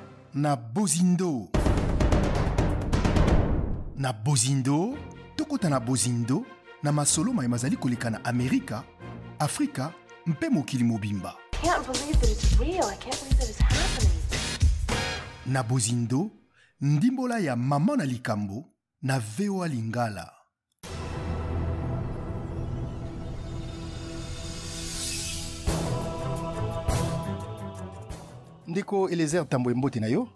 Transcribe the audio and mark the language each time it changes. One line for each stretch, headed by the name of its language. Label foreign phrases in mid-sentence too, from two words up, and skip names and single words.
Lingala: na Bozindo. Na Bozindo, tokota na Bozindo, na masolo maimazali koleka na Amerika, Afrika, mpe mokili mobimba.
English: Can't believe that it's real. I can't believe that it's happening.
Lingala: Na Bozindo, ndimbola ya mama na likambo, na VOA Lingala. Ndeko Eliezer Tambo mbote na yo.